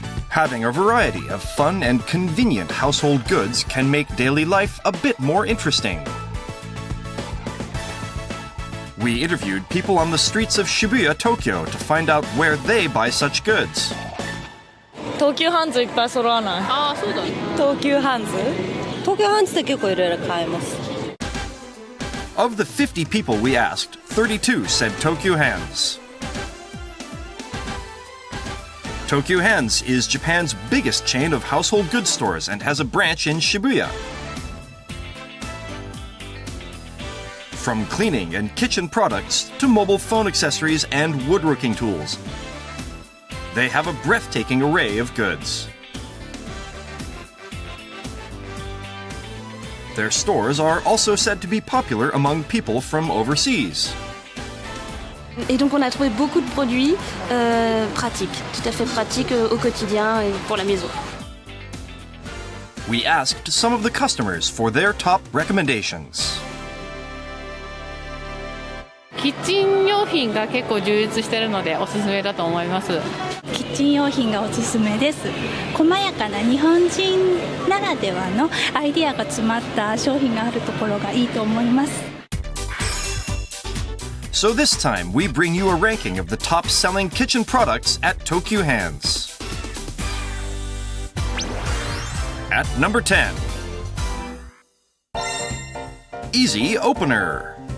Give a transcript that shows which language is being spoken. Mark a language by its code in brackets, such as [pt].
[en] Having a variety of fun and convenient household goods can make daily life a bit more interesting. We interviewed people on the streets of Shibuya, Tokyo to find out where they buy such goods. [ja] 東急ハンズいっぱい揃わない？ああ、そうだね。東急ハンズ？東急ハンズで結構いろいろ買えます。 [en] Of the 50 people we asked, 32 said Tokyu Hands. Tokyu Hands is Japan's biggest chain of household goods stores and has a branch in Shibuya. From cleaning and kitchen products to mobile phone accessories and woodworking tools, they have a breathtaking array of goods. Their stores are also said to be popular among people from overseas. [fr] Et donc on a trouvé beaucoup de produits pratiques, tout à fait pratiques au quotidien et pour la maison. [en] We asked some of the customers for their top recommendations. [ja] キッチン用品が結構充実しているのでおすすめだと思います。キッチン用品がおすすめです。細やかな日本人ならではのアイデアが詰まった商品があるところがいいと思います。 [en] So this time we bring you a ranking of the top selling kitchen products at Tokyu Hands. At number 10, Easy Opener.